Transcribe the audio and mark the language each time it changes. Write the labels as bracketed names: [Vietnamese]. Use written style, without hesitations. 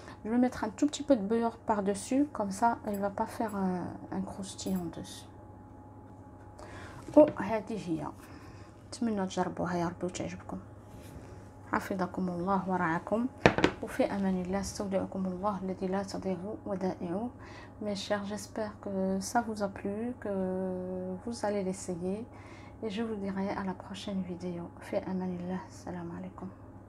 [French] Je vais mettre un tout petit peu de beurre par dessus, comme ça elle va pas faire un croustillant dessus. [Arabic] وهذه هي، نتمنى تجربوها يا ربي وتعجبكم. حفظكم الله ورعاكم وفي امان الله. استودعكم الله الذي لا تضيع ودائعه. [French] Mes chers, j'espère que ça vous a plu, que vous allez l'essayer et je vous dirai à la prochaine vidéo. [Arabic] في امان الله. السلام عليكم.